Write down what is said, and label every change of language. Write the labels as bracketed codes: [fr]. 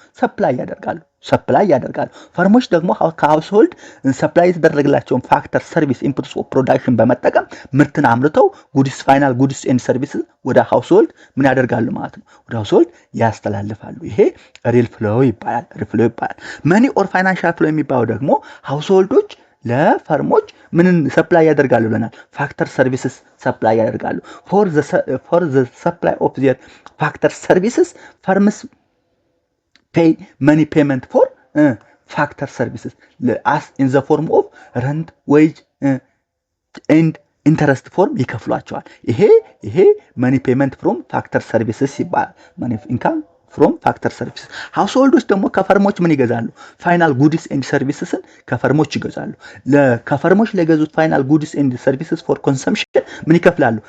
[am] ሰፕላይ ያደርጋሉ። ፈርሞች ደግሞ ከሃውስሆልድ ሰፕላይ የተደረገላቸውን ፋክተር ሰርቪስ ኢንፑትስ ኦፍ ፕሮዳክሽን በመጠቀም ምርትን አምርተው [en] ፋይናል ጉድስ ኤንድ ሰርቪስ [am] ወደ ሃውስሆልድ ምን ያደርጋሉ ማለት ነው፣ ወደ ሃውስሆልድ ያስተላልፋሉ። ይሄ ሪል ፍሎ ይባላል። መኒ ኦር ፋይናንሻል ፍሎ የሚባለው ደግሞ ሃውስሆልዶች ለፈርሞች ምንን ሰፕላይ ያደርጋሉ ብለናል? [en] ፋክተር ሰርቪስስ ሰፕላይ ያደርጋሉ። ፎር ዘ ሰፕላይ ኦፍ ዜር ፋክተር ሰርቪስስ ፈርምስ pay money payment for factor services as in the form of rent, wage and interest form [am] ይከፍሏቸዋል። ይሄ [en] money payment from factor services [am] ይባላል። [en] money income from factor services። [am] ሃውስሆልዶች ደግሞ ከፈርሞች ምን ይገዛሉ? ፋይናል ጉድስ ኤንድ ሰርቪስስን ከፈርሞች ይገዛሉ። ከፈርሞች ለገዙት ፋይናል ጉድስ ኤንድ ሰርቪስስ [en] ፎር ኮንሰምፕሽን [am] ምን ይከፍላሉ?